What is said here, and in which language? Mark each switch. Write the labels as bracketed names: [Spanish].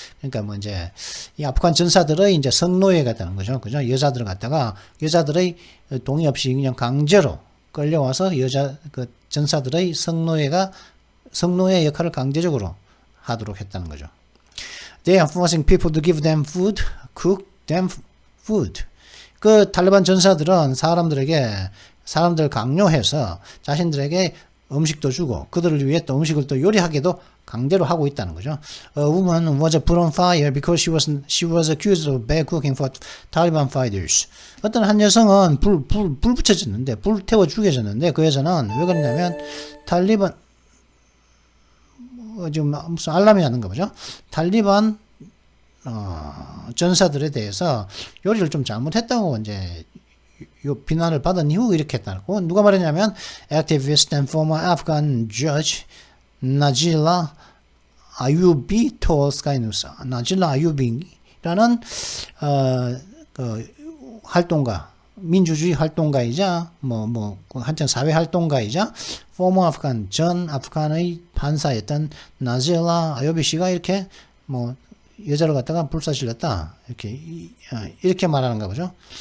[Korean] 그러니까 뭐 이제 이 아프간 전사들의 이제 성노예가 되는 거죠. 그죠? 여자들을 갖다가 여자들의 동의 없이 그냥 강제로 끌려와서 그 전사들의 성노예 역할을 강제적으로 하도록 했다는 거죠. [English] They are forcing people to give them food, cook them food. [Korean] 그 탈리반 전사들은 사람들을 강요해서 자신들에게 음식도 주고 그들을 위해 또 음식을 또 요리하게도 강제로 하고 있다는 거죠. [English] A woman was put on fire because she was accused of bad cooking for Taliban fighters. [Korean] 어떤 한 여성은 불 붙여졌는데, 불 태워 죽여졌는데, 그 여자는 왜 그러냐면 탈리반 지금 무슨 알람이 나는가 보죠. 탈리반 전사들에 대해서 요리를 좀 잘못했다고 이제 비난을 받은 이후 이렇게 했다고. 누가 말했냐면 [English] activist and former Afghan judge 나질라 아유비 told Sky News. [Korean] 나질라 아유비라는 그 활동가, 민주주의 활동가이자 한참 사회 활동가이자 [English] former Afghan [Korean] 전 아프간의 판사였던 나질라 아유비 씨가 이렇게 여자를 갖다가 불사질렀다. 이렇게 말하는가 보죠.